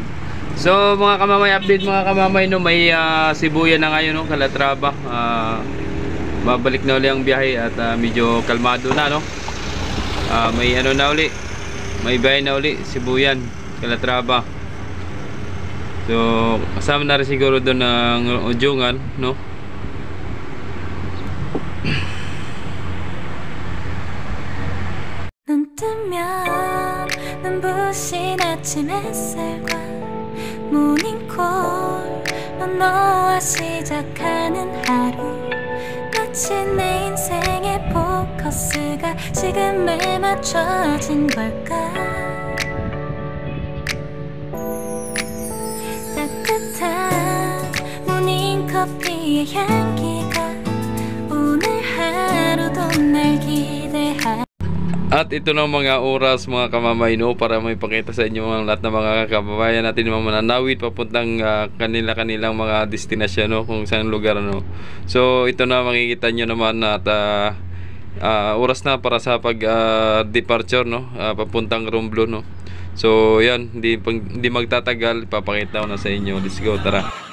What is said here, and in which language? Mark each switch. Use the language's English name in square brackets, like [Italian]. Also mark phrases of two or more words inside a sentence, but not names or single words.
[Filipino] So mga kamamay, update mga kamamay, no, may Sibuyan na ngayon, no, Calatrava. Babalik na uli ang biyahe at medyo kalmado na, no. May ano na uli, may biyahe na uli, Sibuyan, Calatrava. So kasama na rin siguro doon ng Ujungan, no. [Korean] 눈 뜨면 눈부신 아침 햇살과 모닝콜로 너와 시작하는 하루, 마치 내 인생의 포커스가 지금에 맞춰진 걸까. 따뜻한 모닝커피의 향기가 오늘 하루도 날 기대하. [Filipino] At ito na mga oras mga kamamay, no, para may pakita sa inyo ang lahat ng mga kababayan natin mga mananawid papuntang kanilang mga destinasyon, no, kung saan lugar, no. So ito na makikita nyo naman at oras na para sa pag departure, no, papuntang Romblon, no. So yan, hindi magtatagal, ipapakita ko na sa inyo. [English] Let's go, [Filipino] tara.